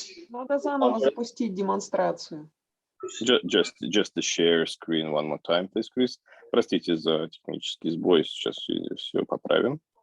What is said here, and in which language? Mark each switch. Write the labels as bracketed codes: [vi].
[ru] Надо заново запустить демонстрацию. [en] Just to share screen one more time, please, Chris. [ru] Простите за технический сбой, сейчас все поправим.